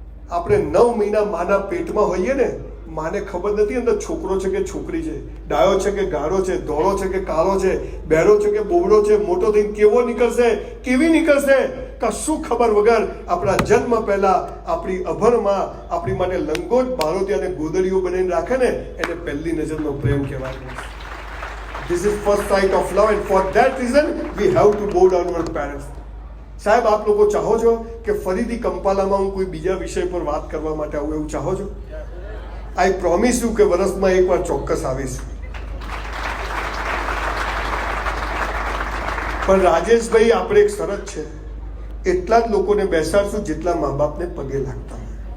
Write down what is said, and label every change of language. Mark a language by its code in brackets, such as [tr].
[gu] આપણે 9 મહિના માના પેટમાં હોઈએ ને, માને ખબર નથી અંદર છોકરો છે કે છોકરી છે, ડાયો છે કે ગાળો છે, ધોળો છે કે કાળો છે, બહેરો છે કે બોબડો છે, મોટો થઈને કેવો નીકળશે, કેવી નીકળશે, કશું ખબર વગર આપણા જન્મ પહેલા આપણી અભણમાં આપણી માટે લંગોટ બાળોતી અને ગોદડીઓ બનાવીને રાખે ને, એને પહેલી નજરનો પ્રેમ કહેવાય. [en] This is first sight of love, and for that reason we have to bow down our parents. [gu] સાહેબ, આપ લોકો ચાહો છો કે ફરીથી કંપાલામાં હું કોઈ બીજા વિષય પર વાત કરવા માટે આવું, એવું ચાહો છો? [en] I promise you [gu] કે વર્ષમાં એકવાર ચોક્કસ આવીશ. પણ રાજેશભાઈ, આપણે એક શરત છે, એટલા જ લોકોને બેસાડશું જેટલા મા બાપને પગે લાગતા હોય.